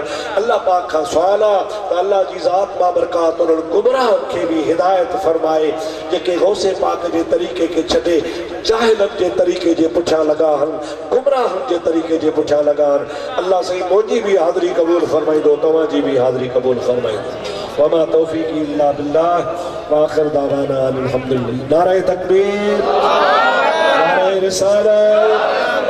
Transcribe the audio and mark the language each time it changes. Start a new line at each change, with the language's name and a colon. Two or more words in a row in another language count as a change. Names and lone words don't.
Sindhi: अल्लाह पाक खां सुवाल आहे त अल्लाह जी ज़ात बाबरकात उन्हनि गुमराहनि खे बि हिदायत फरमाए जेके गौसे पाक जे तरीक़े खे छॾे जाहिलनि जे तरीक़े जे पुठियां लॻा आहिनि, गुमराहनि जे तरीक़े जे पुठियां लॻा आहिनि। अल्लाह साईं मुंहिंजी बि हाज़िरी क़बूल फरमाईंदो, तव्हांजी बि हाज़िरी क़बूल फरमाईंदो।
Arabic: وما توفيقي إلا بالله وآخر دعوانا أن الحمد لله.
Sindhi: नारे तकबीर, नारे रिसालत।